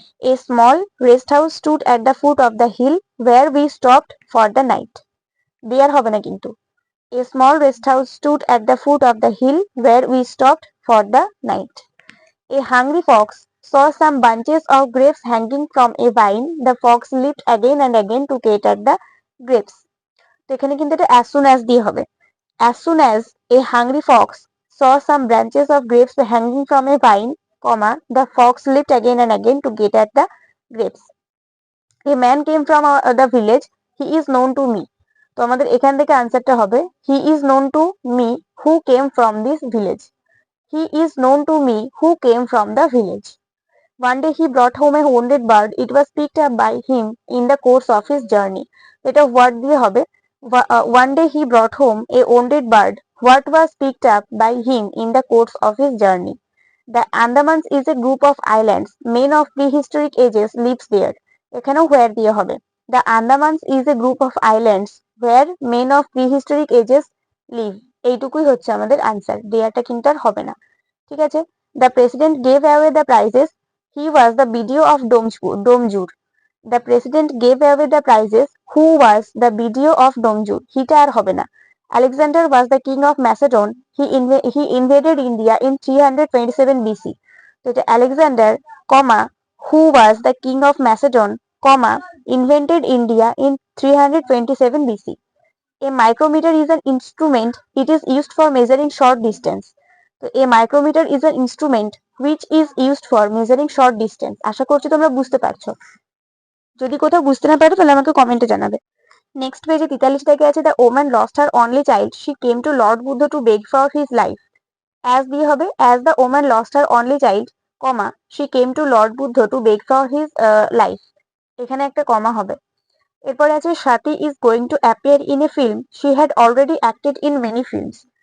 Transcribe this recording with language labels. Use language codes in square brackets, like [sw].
[en] A small rest house stood at the foot of the hill where we stopped for the night, [bn] দেয়ার হবে না কিন্তু। [en] A small rest house stood at the foot of the hill where we stopped for the night. A hungry fox saw some bunches of grapes hanging from a vine. The fox leaped again and again to get at the grapes. [bn] তো এখানে কিন্তু এটা as soon as দিয়ে হবে। [en] As soon as a hungry fox saw some branches of grapes hanging from a vine, comma, the fox leaped again and again to get at the grapes. A man came from the village. He is known to me. [bn] তো আমাদের এখান থেকে আনসারটা হবে [en] he is known to me who came from this village. He is known to me who came from the village. One day he brought home a wounded bird. It was picked up by him in the course of his journey. [bn] এটা what দিয়ে হবে। [en] One day he brought home a wounded bird. What was picked up by him in the course of his journey. The Andamans is a group of islands. Men of prehistoric ages lives there. [bn] এখানেও where দিয়ে হবে। [en] The Andamans is a group of islands where men of prehistoric ages live. [bn] এইটুকুই হচ্ছে আমাদের answer, দেয়াটা কিন্তু আর হবে না, ঠিক আছে। [en] The president gave away the prizes. He was the BDO of Domjur. The president gave away the prizes. Who was the BDO of Domjur? [bn] হিটা আর হবে না। [en] Alexander was the king of Macedon. He invaded India in 327 BC. [bn] তো এটা [en] Alexander, who was the king of Macedon, invented India in 327 BC. A micrometer is an instrument. It is used for measuring short distance. তো a micrometer is an instrument which is used for measuring short distance. [bn] আশা করছি তোমরা বুঝতে পারছো। যদি কোথাও বুঝতে না পারো তাহলে আমাকে কমেন্টে জানাবে। নেক্সট পেজে 43 থেকে আছে [en] the woman lost her only child. She came to Lord Buddha to beg for his life. [bn] As দিয়ে হবে [en] as the woman lost her only child, she came to Lord Buddha to beg for his life. [bn] এখানে একটা কমা হবে। এরপরে আছে [en] Swati is going to appear in a film. She had already acted in many films.